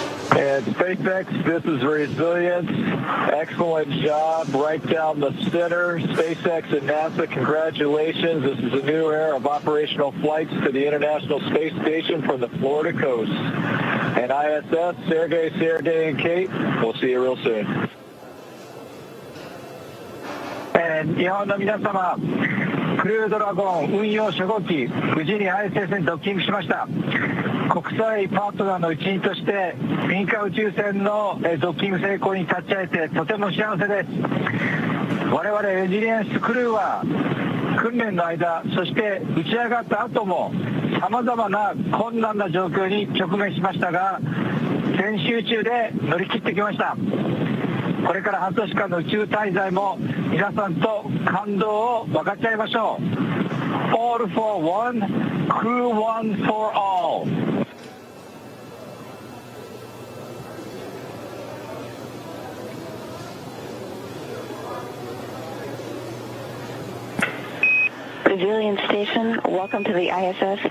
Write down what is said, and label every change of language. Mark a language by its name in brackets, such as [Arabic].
[English] And SpaceX, this is Resilience. Excellent job right down the center. SpaceX and NASA, congratulations. This is a new era of operational flights to the International Space Station from the Florida coast. And ISS, Sergey, and Kate, we'll see you real soon. [Japanese] 日本の皆様、クルードラゴン運用初号機、無事に ISS にドッキングしました。国際パートナーの一員として民間宇宙船のドッキング成功に立ち会えてとても幸せです。我々レジリエンスクルーは訓練の間、そして打ち上がった後もさまざまな困難な状況に直面しましたが、全集中で乗り切ってきました。これから半年間の宇宙滞在も皆さんと感動を分かち合いましょう。 [English] All for one, crew one for all. Resilience Station, welcome to the ISS.